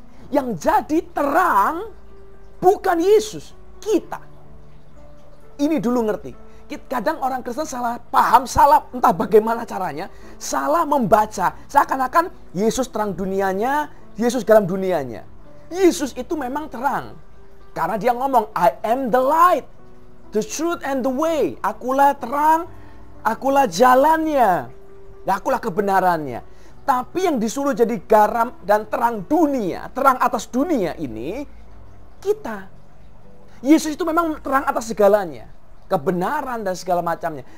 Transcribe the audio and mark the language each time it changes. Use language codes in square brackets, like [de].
[id] Yang jadi terang bukan Yesus, kita. Ini dulu ngerti. Kadang orang Kristen salah paham, salah entah bagaimana caranya, salah membaca. Seakan-akan Yesus terang dunianya, Yesus garam dunianya. Yesus itu memang terang. Karena dia ngomong, [en] I am the light, the truth and the way. [id] Akulah terang, akulah jalannya. Nah, akulah kebenarannya. Tapi yang disuruh jadi garam dan terang dunia, terang atas dunia ini, kita. Yesus itu memang terang atas segalanya. Kebenaran dan segala macamnya.